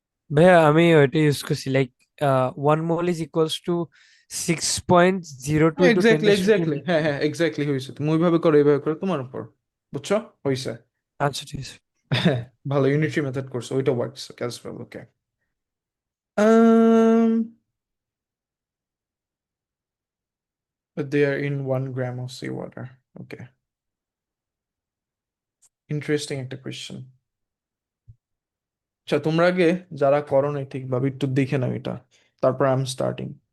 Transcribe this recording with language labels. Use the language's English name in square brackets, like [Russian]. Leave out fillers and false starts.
[Bangla] ভাইয়া আমি ওইটা ইউজ করছি, [English] Like 1 mole is equals to 6.02 into 10 exactly raised to 10. [Bangla] Exactly, হ্যাঁ হ্যাঁ এক্স্যাক্টলি হয়েছে। তুমি ওইভাবে করো, এইভাবে করো, তোমার উপর। বুঝছো? হয়েছে। আচ্ছা ঠিক আছে। হ্যাঁ, ভালো ইউনিটরি মেথড করছো, ওইটা [English] Works as well. Okay, um they are in 1 gram of seawater. Okay, interesting একটা question. [Bangla] আচ্ছা, তোমরা আগে যারা করো নাই ঠিকভাবে একটু দেখে নাও এটা, তারপর [English] I am starting.